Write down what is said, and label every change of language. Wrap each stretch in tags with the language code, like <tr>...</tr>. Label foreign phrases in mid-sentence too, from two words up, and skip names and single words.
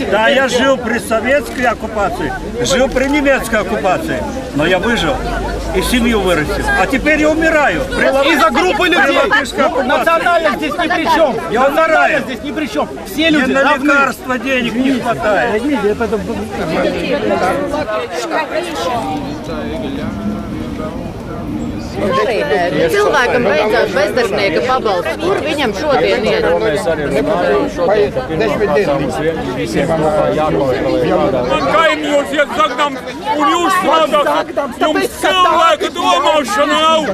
<ru>Да, я жил при советской оккупации, жил при немецкой оккупации, но я выжил и семью вырастил. А теперь я умираю. Из-за группы людей. Национальность здесь ни при чем. Я умираю. Национальность здесь ни при чем. Все люди Мне на равны. лекарства денег не хватает.</ru> <lv>Cilvēkam vajadzētu bezdarbnieka pabalstu. Kur viņam šodien ir? Man kaimiņos iet zagnam, un jūs strādāt, jums cilvēka domāšana nav.</lv>